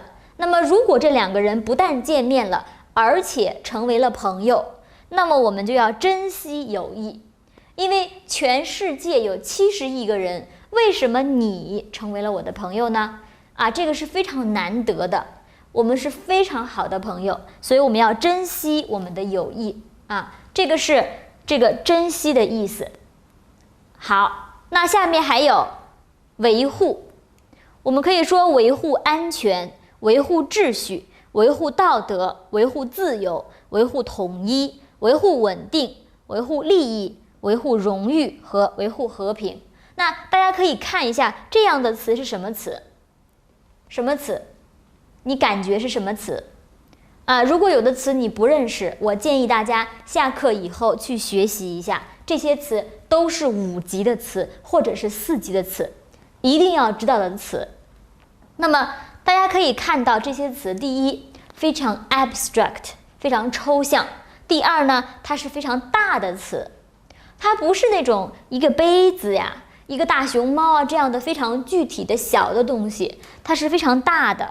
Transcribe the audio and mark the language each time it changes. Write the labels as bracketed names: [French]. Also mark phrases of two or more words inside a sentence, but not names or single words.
[Chinese] 那麼如果這2個人不但見面了，而且成為了朋友，那麼我們就要珍惜友誼，因為全世界有70億個人，為什麼你成為了我的朋友呢？這個是非常難得的，我們是非常好的朋友，所以我們要珍惜我們的友誼這個是這個珍惜的意思。好，那下面還有維護，我們可以說維護安全，維護秩序，維護道德，維護自由，維護統一，維護穩定，維護利益，維護榮譽和維護和平。那大家可以看一下這樣的詞是什麼詞？什麼詞？你感覺是什麼詞？如果有的詞你不認識，我建議大家下課以後去學習一下，這些詞都是5級的詞或者是4級的詞，一定要知道的詞。那麼大家可以看到這些詞，第一，非常 abstract， 非常抽象；第二呢，它是非常大的詞，它不是那種一個杯子呀、一個大熊貓這樣的非常具體的小的東西，它是非常大的。